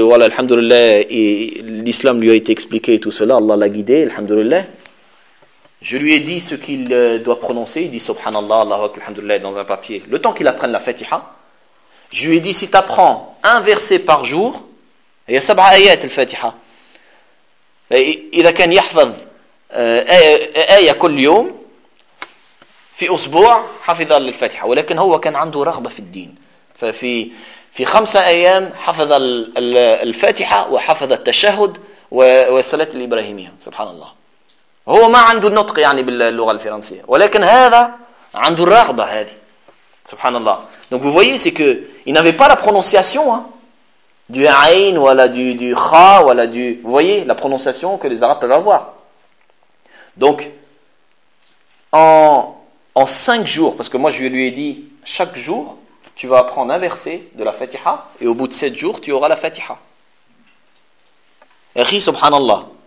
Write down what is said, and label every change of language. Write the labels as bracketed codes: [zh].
[fr] Voilà, alhamdoulilah, l'islam lui a été expliqué et tout cela, Allah l'a guidé, alhamdoulilah. Je lui ai dit ce qu'il doit prononcer. Il dit subhanallah, Allahu akbar, alhamdoulilah dans un papier. Le temps qu'il apprenne la Fatiha, je lui ai dit si tu apprends un verset par jour, il y a 7 ayats la Fatiha. Il a qu'un [ar] yahfaz ayat كل يوم في اسبوع حفظ الفاتحه ولكن هو كان عنده رغبه في الدين ففي في 5 ايام حفظ الفاتحه وحفظ التشهد وصلاه الابراهيميه subhanallah. هو ما عنده النطق يعني باللغة الفرنسية ولكن هذا عنده الرغبة هذه سبحان الله. [fr] Donc vous voyez, c'est que il n'avait pas la prononciation du aïn ou la du kha ou la du, vous voyez la prononciation que les Arabes peuvent avoir. Donc en 5 jours, parce que moi je lui ai dit chaque jour tu vas apprendre un verset de la Fatiha et au bout de 7 jours tu auras la Fatiha. Akhi subhanallah.